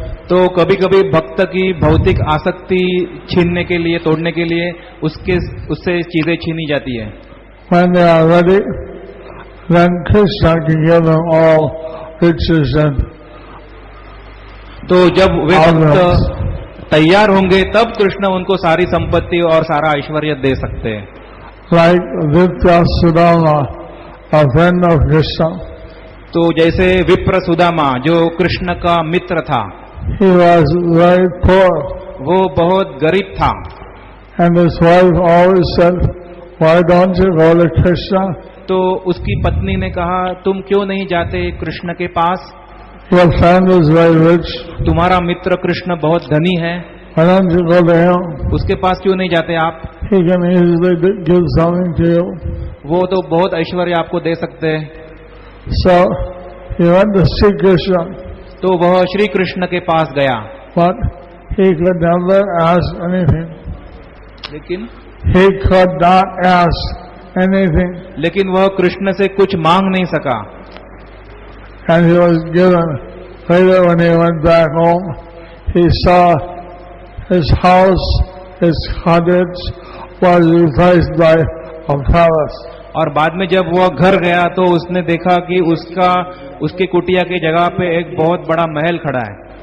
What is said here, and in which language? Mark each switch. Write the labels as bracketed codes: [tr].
[hi] तो कभी कभी भक्त की भौतिक आसक्ति छीनने के लिए, तोड़ने के लिए उससे चीजें छीनी जाती है. [en] When they are ready, then Krishna can give them all riches and [hi] तो जब वे [en] honors. [hi] भक्त तैयार होंगे तब कृष्ण उनको सारी संपत्ति और सारा ऐश्वर्य दे सकते हैं. [en] Like Viprasudama, a friend of Krishna, [hi] तो जैसे विप्र सुदामा जो कृष्ण का मित्र था, [en] he was very poor, [hi] वो बहुत गरीब था. [en] and his wife always said, "Why don't you go to Krishna? [hi] तो उसकी पत्नी ने कहा, तुम क्यों नहीं जाते कृष्ण के पास? [en] Your friend is very rich. [hi] तुम्हारा मित्र कृष्ण बहुत धनी है, [en] Why don't you go to him? [hi] उसके पास क्यों नहीं जाते आप? [en] He can easily give something to you." [hi] वो तो बहुत ऐश्वर्य आपको दे सकते हैं. [en] So he went to see Krishna, [hi] तो वह श्री कृष्ण के पास गया, [en] but he could never ask anything. [hi] लेकिन [en] He could not ask anything, [hi] लेकिन वह कृष्ण से कुछ मांग नहीं सका. [en] and he was given. Later, when he went back home, he saw his house, his cottage, was replaced by a palace. [hi] और बाद में जब वह घर गया तो उसने देखा कि उसकी कुटिया की जगह पे एक बहुत बड़ा महल खड़ा है.